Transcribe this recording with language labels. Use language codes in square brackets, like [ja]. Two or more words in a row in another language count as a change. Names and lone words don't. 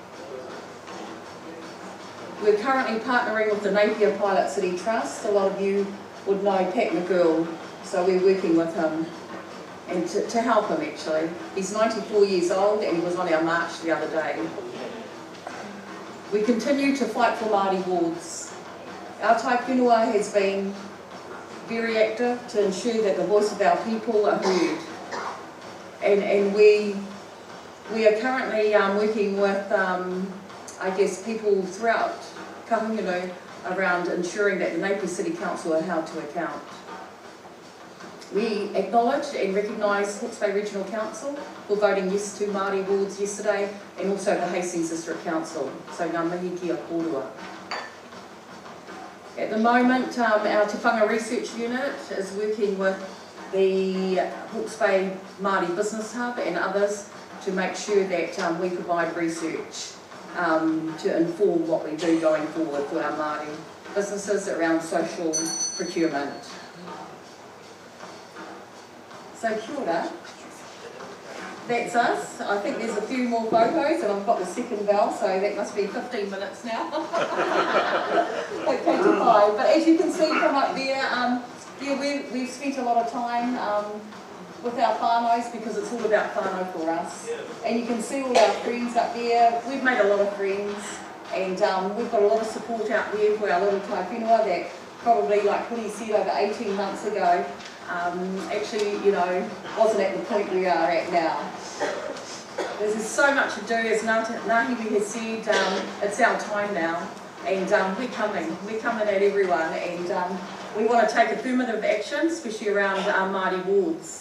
[en] We're currently partnering with the Napier Pilot City Trust. A lot of you would know Pat McGill, so we're working with him and to help him actually. He's 94 years old and he was on our march the other day. We continue to fight for Māori wards. Our [mi] tai whenua [en] has been very active to ensure that the voice of our people are heard. And we are currently working with, people throughout Whanganui around ensuring that the Napier City Council are held to account. We acknowledge and recognise Hawke's Bay Regional Council for voting yes to Māori wards yesterday and also the Hastings District Council. [mi] So ngā mihi kia kōrua. [en] At the moment, our Te Whanga Research Unit is working with the Hawke's Bay Māori Business Hub and others to make sure that we provide research to inform what we do going forward for our Māori businesses around social procurement. [mi] So kia ora. [en] That's us. I think there's a few more photos and I've got the second bell, so that must be 15 minutes now. Okay, to 5. But as you can see from up there, we've spent a lot of time with our whānaus because it's all about whānau for us. And you can see all our friends up there. We've made a lot of friends and we've got a lot of support out there for our little [mi] tai whenua [en] that probably, like Huri said, over 18 months ago, actually, wasn't at the point we are at now. There's so much to do, as Nahiwi has said, it's our time now, and we're coming at everyone, and we want to take affirmative action, especially around our Māori wards.